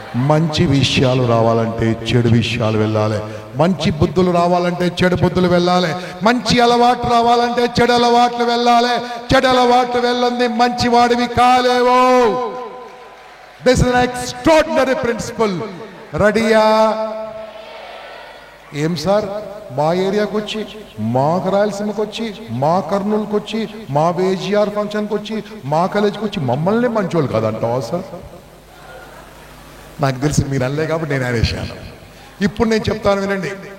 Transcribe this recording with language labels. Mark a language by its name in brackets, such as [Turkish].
[Telugu] మంచి విషయాలు రావాలంటే చెడు విషయాలు వెళ్ళాలి, మంచి బుద్ధులు రావాలంటే చెడు బుద్ధులు వెళ్ళాలి, మంచి అలవాట్లు రావాలంటే చెడు అలవాట్లు వెళ్ళాలి. చెడు అలవాట్లు వెళ్ళంది మంచి వాడివి కాలేవో. [English] This is an extraordinary principle. [Telugu] రెడీయా? ఏం సార్, మా ఏరియాకి వచ్చి, మా రాయలసీమకి వచ్చి, మా కర్నూలుకి వచ్చి, మా వేజిఆర్ ఫంక్షన్కి వచ్చి, మా కాలేజీకి వచ్చి మమ్మల్ని మంచోళ్ళు కాదంటావా సార్? నాకు తెలిసి మీరు అనలే కాబట్టి నేను అనేసాను. ఇప్పుడు నేను చెప్తాను వినండి.